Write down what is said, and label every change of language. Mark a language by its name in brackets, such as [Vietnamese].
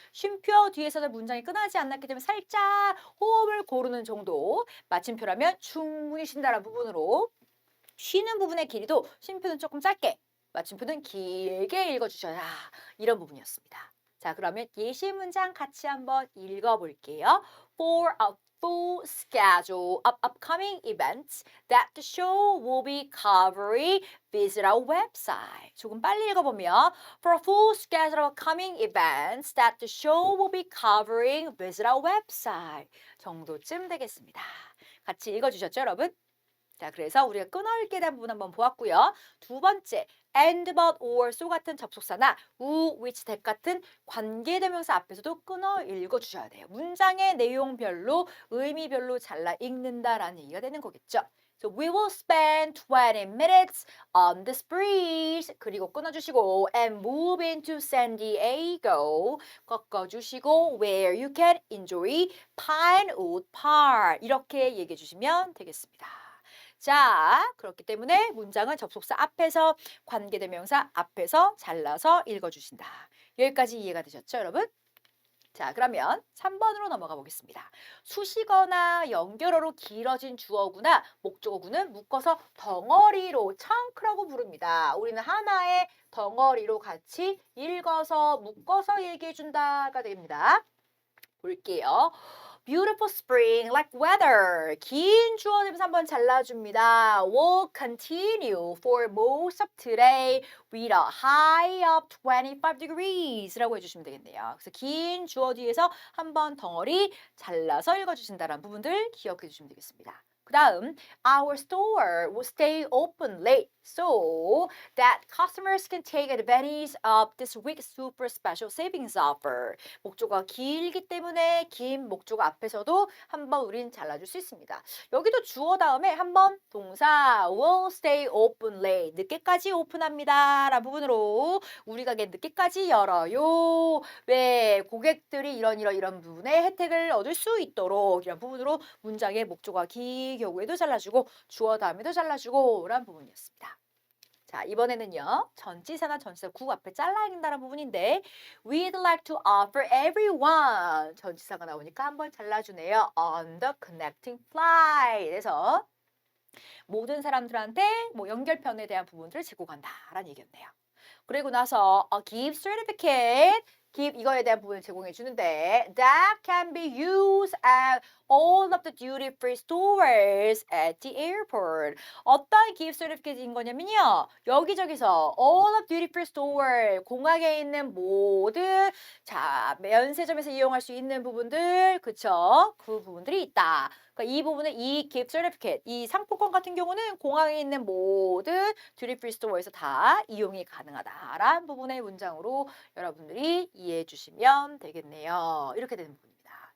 [Korean] 쉼표 뒤에서는 문장이 끊어지지 않았기 때문에 살짝 호흡을 고르는 정도. 마침표라면 충분히 쉰다라는 부분으로 쉬는 부분의 길이도 쉼표는 조금 짧게, 마침표는 길게 읽어주셔야 이런 부분이었습니다. 자, 그러면 예시 문장 같이 한번 읽어볼게요. [English] For a full schedule of upcoming events that the show will be covering, visit our website. [Korean] 조금 빨리 읽어보면 [English] For a full schedule of upcoming events that the show will be covering, visit our website. [Korean] 정도쯤 되겠습니다. 같이 읽어주셨죠, 여러분? 자, 그래서 우리가 끊어읽기에 대한 부분 한번 보았고요. 두 번째, and, but, or, so 같은 접속사나 who, which, that 같은 관계대명사 앞에서도 끊어 읽어주셔야 돼요. 문장의 내용별로, 의미별로 잘라 읽는다라는 얘기가 되는 거겠죠. [English] So we will spend 20 minutes on this bridge. [Korean] 그리고 끊어주시고 [English] and move into San Diego. [Korean] 꺾어주시고 [English] where you can enjoy Pinewood Park. [Korean] 이렇게 얘기해 주시면 되겠습니다. 자, 그렇기 때문에 문장은 접속사 앞에서 관계대명사 앞에서 잘라서 읽어주신다. 여기까지 이해가 되셨죠, 여러분? 자, 그러면 3번으로 넘어가 보겠습니다. 수식어나 연결어로 길어진 주어구나 목적어구는 묶어서 덩어리로 chunks라고 부릅니다. 우리는 하나의 덩어리로 같이 읽어서 묶어서 얘기해 준다가 됩니다. 볼게요. [English] Beautiful spring like weather. [Korean] 긴 주어 대명사 한번 잘라줍니다. [English] Will continue for most of today with a high of 25 degrees [Korean] 라고 해주시면 되겠네요. 그래서 긴 주어 뒤에서 한번 덩어리 잘라서 읽어주신다는 부분들 기억해 주시면 되겠습니다. 그 다음, [English] our store will stay open late so that customers can take advantage of this week's super special savings offer. [Korean] 목조가 길기 때문에 긴 목조가 앞에서도 한번 우린 잘라줄 수 있습니다. 여기도 주어 다음에 한번 동사 [English] will stay open late [Korean] 늦게까지 오픈합니다 라는 부분으로 우리 가게 늦게까지 열어요. 왜 고객들이 이런 부분에 혜택을 얻을 수 있도록 이런 부분으로 문장의 목조가 긴 경우에도 잘라주고 주어 다음에도 잘라주고 라는 부분이었습니다. 자, 이번에는요. 전치사나 전치사 구 앞에 잘라 읽는다는 부분인데 [English] We'd like to offer everyone [Korean] 전치사가 나오니까 한번 잘라주네요. [English] On the connecting flight [Korean] 그래서 모든 사람들한테 뭐 연결편에 대한 부분들을 제공한다라는 얘기였네요. 그리고 나서 [English] a gift certificate give [Korean] 이거에 대한 부분을 제공해 주는데 [English] that can be used at all of the duty-free stores at the airport. [Korean] 어떤 gift certificate인 거냐면요. 여기저기서 [English] all of duty-free store [Korean] 공항에 있는 모든 자 면세점에서 이용할 수 있는 부분들 그쵸? 그 부분들이 있다. 그러니까 이 부분은 이 gift certificate, 이 상품권 같은 경우는 공항에 있는 모든 듀리프리 스토어에서 다 이용이 가능하다라는 부분의 문장으로 여러분들이 이해해 주시면 되겠네요. 이렇게 되는 부분입니다.